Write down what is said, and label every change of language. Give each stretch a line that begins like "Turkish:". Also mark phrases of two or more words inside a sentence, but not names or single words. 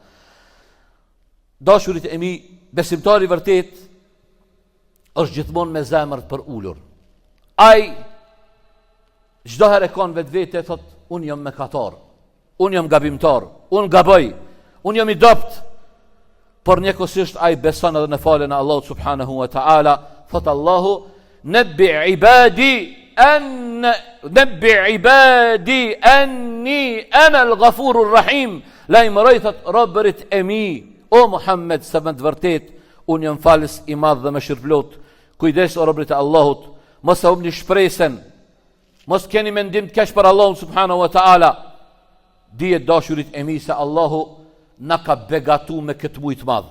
Albanian: Dashurit e mi, besimtari vërtet është gjithmonë me zemër për ulur. Ai çdo herë kanë vetvete thot unë jam mëkatar, unë jam gabimtar, unë gaboj, unë jam i dopt. Por njëkohësisht ai beson edhe në falën e Allahut
Arabic: سبحانه وتعالى. Thot Allahu نبئ عبادي أني أنا الغفور الرحيم.
Albanian: Lajmëroj thot robërit e mi, o Muhammed, se me të vërtet unë jam falës i madh dhe mëshirëplot. Kujdes o robërit e Allahut, mos e humni shpresën, mos keni mendim të keq për Allahun
Arabic: سبحانه وتعالى.
Albanian: Dije dashurit e mi se Allahu na ka begatu me këtë mujt madh.